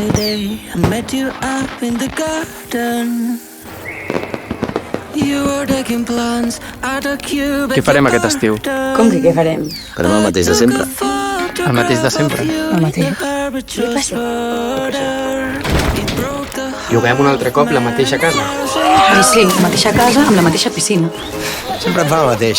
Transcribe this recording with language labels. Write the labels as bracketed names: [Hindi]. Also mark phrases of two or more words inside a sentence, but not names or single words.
[English] day I met you up in the garden. You were taking plans out of Cuba. [Catalan] Què farem aquest estiu? Com que què farem? Farem el mateix de sempre. El mateix de sempre. El mateix? Què passa? Lloguem un altre cop la mateixa casa. Ai, sí, la mateixa casa amb la mateixa piscina. Sempre em fa el mateix.